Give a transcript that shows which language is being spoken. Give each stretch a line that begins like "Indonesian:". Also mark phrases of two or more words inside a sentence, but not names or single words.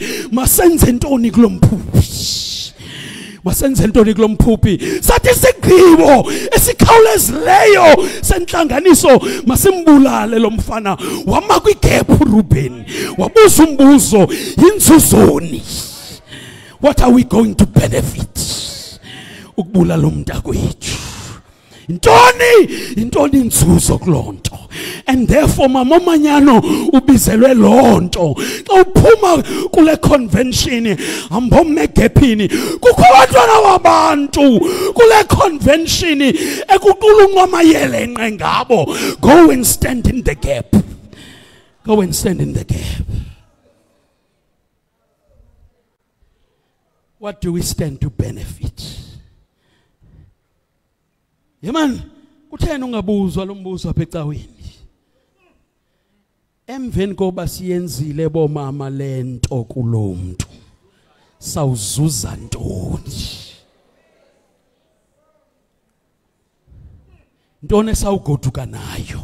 Xhosa: masenze ntoni kulomphuphi masenze ntoni kulomphuphi sathi sigqibo esikhawulezileyo senhlanganiso masimbulale lo mfana wama kwigap uRuben wabuza umbuzo inzuzoni
English: what are we going to benefit
Xhosa: ukubulala umntakwethu Intoni inzuzo kulonto.
English: And therefore
Xhosa: mama Manyano ubizelwe lonto. Xa uphuma kule convention ambomegepini kukho abantwana wabantu kule convention ekuqulunqwa amayele ngabo.
English: Go and stand in the gap. Go and stand in the gap. What do we stand to benefit?
Xhosa: Yeman, kuthena ungabuzwa lo mbuzo apha ecaweni. Emveni koba siyenzile bomama lento kulomuntu. Sawuzuza ntoni? Ntoni sawugoduka nayo?